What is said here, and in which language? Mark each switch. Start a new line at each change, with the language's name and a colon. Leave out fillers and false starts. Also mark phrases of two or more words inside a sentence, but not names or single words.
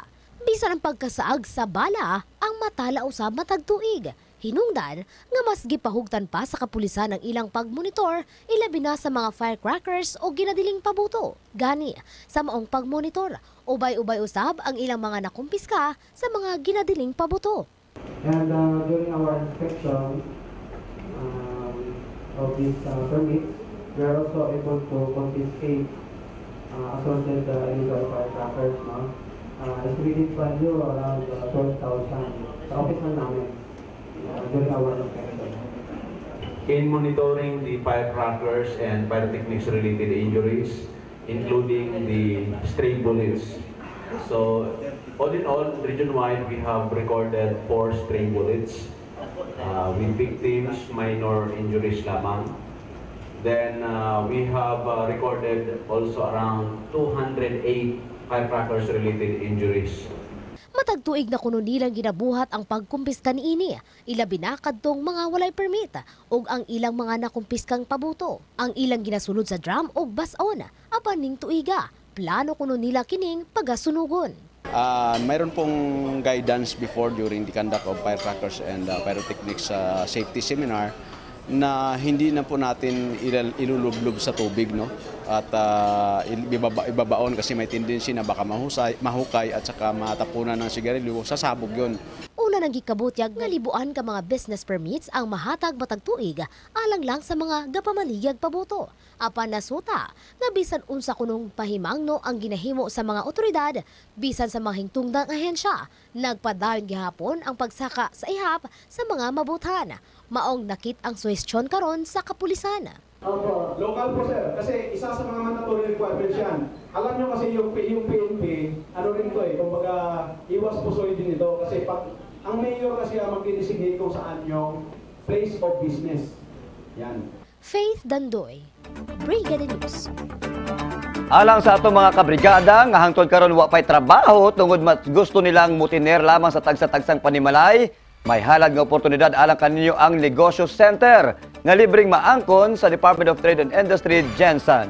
Cebuano: Bisan ang pagkasaag sa bala, ang matala usab matag tuig. Hinungdan nga mas gipahugtan pa sa kapulisan ang ilang pagmonitor, ilabi na sa mga firecrackers o ginadiling pabuto. Gani, sa maong pagmonitor, ubay-ubay usab ang ilang mga nakumpiska sa mga ginadiling pabuto.
English: And during our inspection of these permits, we are also able to confiscate assorted illegal firecrackers. Estimated value around 12,000
Filipino: sa office na namin.
English: In monitoring the firecrackers and pyrotechnics related injuries, including the stray bullets. So, all in all, region-wide, we have recorded 4 stray bullets with victims,
Cebuano: minor injuries lamang.
English: Then, we have recorded also around 208 firecrackers related injuries.
Cebuano: Matagtuig na kuno nilang ginabuhat ang pagkumpiska niini, ilabi na kadtong mga walay permit ug ang ilang mga nakumpiskang pabuto. Ang ilang ginasulod sa drum ug bason, apan ning tuiga, plano kuno nila kining pagasunugon.
Filipino: Mayroon pong guidance
English: before during the conduct of firecrackers and pyrotechnics safety seminar
Filipino: na hindi na po natin ilulublob sa tubig, no? At ibabaon kasi may tendency na baka mahukay at saka matapunan ng sigarilyo, sasabog yun.
Cebuano: Una nang gikabutyag nga libuan ka mga business permits ang mahatag matag tuig alang lang sa mga gapamaligyag pabuto. Apan nasuta nga bisan unsa kunong pahimangno ang ginahimo sa mga otoridad bisan sa mga hingtungdang ahensya, nagpadayon gihapon ang pagsaka sa ihap sa mga mabutan. Maong nakit ang suwestyon karon sa kapulisan.
Filipino: Opo. Local po sir, kasi isa sa mga
English: mandatory requirements
Filipino: yan. Alam nyo kasi yung PNP, ano rin ito kumbaga iwas pusoy din ito kasi pag ang mayor kasi ang mag-designate kung saan yung
English: place of business.
Filipino: Yan. Faith Dandoy, Brigada News.
Cebuano: Alang sa atong mga kabrigada nga hangtod karon wa pay trabaho tungod mas gusto nilang mutiner lamang sa tagsa-tagsang panimalay, may halad nga oportunidad alang kaninyo ang Negosyo Center nga libreng maangkon sa Department of Trade and Industry, Gensan.